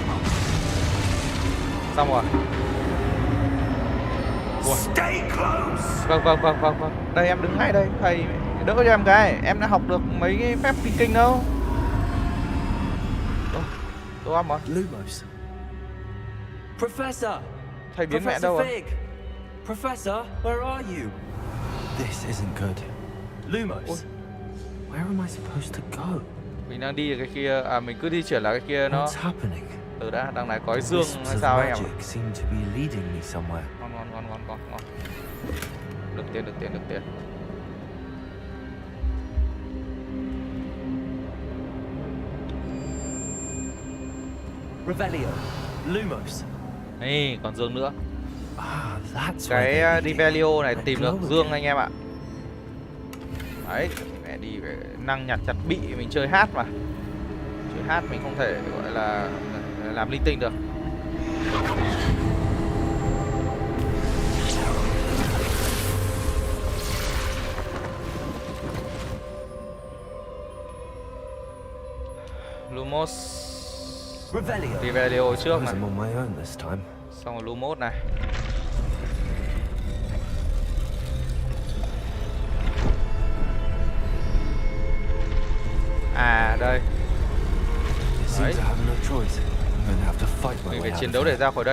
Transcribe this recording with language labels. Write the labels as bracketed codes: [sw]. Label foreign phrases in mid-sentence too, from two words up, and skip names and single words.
[vi] Xong rồi. Vâng. Đây em đứng ngay đây, thầy đỡ cho em cái. Em đã học được mấy cái phép kinh kinh đâu. Tôi ăn rồi. [en] Lumos. Professor. [vi] Thầy biến mẹ đâu rồi? [en] Professor, where are you? This isn't good. Lumos. Where am I supposed to go? [vi] Mình đang đi cái kia, à mình cứ đi chuyển là cái kia nó. [en] What's happening? [vi] Từ đã, đằng này có cái dương hay sao anh em? [en] Seem to be leading me somewhere. [vi] Ngon. Được tiền. Revelio. Lumos. Ê, còn dương nữa. [en] That's [vi] Cái Revelio này tìm được dương anh em ạ. Đấy, mẹ đi phải năng nhặt chặt bị, mình chơi hát mà. Chơi hát mình không thể gọi là làm linh tinh được. Lumos. Revelio trước này. Xong rồi Lumos này. À đây. Đấy. Mình phải chiến đấu để ra khỏi đây.